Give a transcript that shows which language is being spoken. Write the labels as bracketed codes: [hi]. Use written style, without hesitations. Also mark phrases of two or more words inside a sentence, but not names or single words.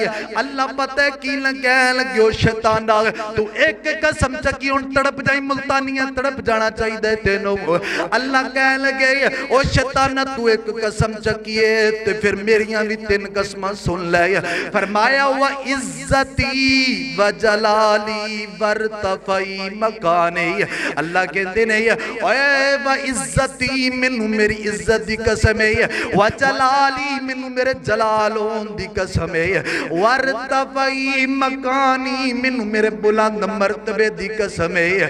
[pa] اللہ پتا ہے کی کہن لگیو شیطان توں اک قسم چکی ہن تڑپ جائی، ملتانیا تڑپ جانا چاہیدا تینوں. اللہ کہن لگے او شیطان توں اک قسم چکی اے تے فیر میریاں وی 3 قسماں سن لے. [ar] فرمایا وعزتي وجلالي وارتفاع مكاني. [pa] اللہ کہندے نے اوئے [ar] وعزتي [pa] مینوں میری عزت دی قسم ہے, [ar] وجلالي [pa] مینوں میرے جلال ہون دی قسم ہے, [ar] وارتفاع مكاني [pa] مینوں میرے بلند مرتبے دی قسم ہے.